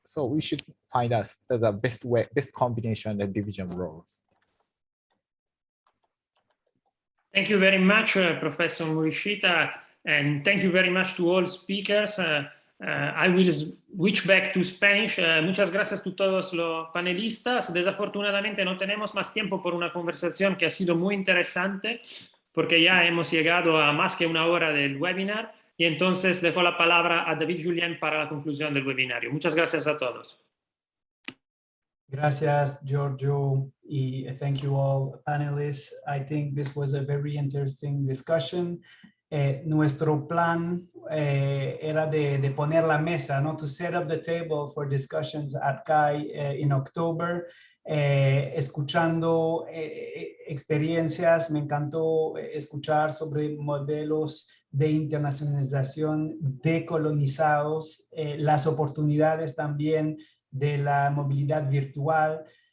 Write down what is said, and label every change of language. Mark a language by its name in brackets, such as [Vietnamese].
[English] So we should find us the best combination and division roles. Thank you very much, Professor Morishita, and thank you very much to all speakers. I will switch back to Spanish. [Spanish] Muchas gracias a todos los panelistas. Desafortunadamente no tenemos más tiempo por una conversación que ha sido muy interesante, porque ya hemos llegado a más que una hora del webinar. Y entonces dejo la palabra a David Julien para la conclusión del webinario. Muchas gracias a todos. Gracias, Giorgio, y [English] thank you all panelists. I think this was a very interesting discussion. [Spanish] Nuestro plan era de poner la mesa, ¿no? [English] To set up the table for discussions at CAEI in October. [Spanish] Escuchando experiencias, me encantó escuchar sobre modelos de internacionalización decolonizados, las oportunidades también de la movilidad virtual.